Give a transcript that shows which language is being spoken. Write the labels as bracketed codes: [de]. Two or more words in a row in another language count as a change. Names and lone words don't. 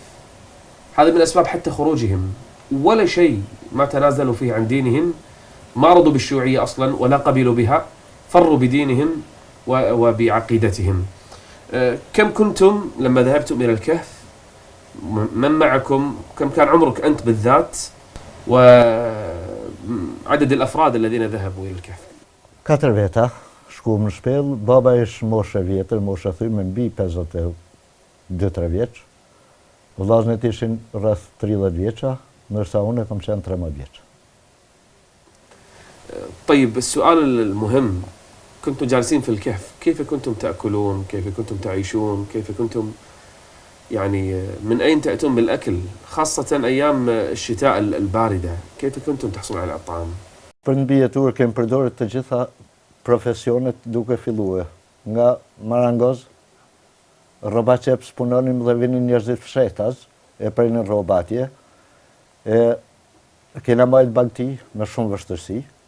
[ar] هذا من أسباب حتى خروجهم، ولا شيء ما تنازلوا فيه عن دينهم، ما رضوا بالشيوعية أصلا ولا قبلوا بها، فروا بدينهم وبعقيدتهم. كم كنتم لما ذهبتم إلى الكهف؟ من معكم؟ كم كان عمرك أنت بالذات؟ وعدد الأفراد الذين ذهبوا إلى الكهف؟ [sq] 4 veta, shkuam në shpellë, baba ish moshë vjetër, moshë thymë mbi 52-3 vjeç. Vllaznet ishin rreth 30 vjeça, ndërsa unë kam qenë 13 vjeç. [ar] طيب السؤال المهم، كنتم جالسين في الكهف، كيف كنتم تأكلون؟ كيف كنتم تعيشون؟ كيف كنتم يعني من أين تأتون بالأكل؟ خاصة أيام الشتاء الباردة، كيف كنتم تحصلون على الطعام؟ [sq] Për në mbijetur kemi përdorur të gjitha profesionet duke filluar nga marangoz, rroba qeps punonim dhe vinin njerëzit fshetas, e prinin rroba atje, e kena mbajt bagti me shumë vështërsi,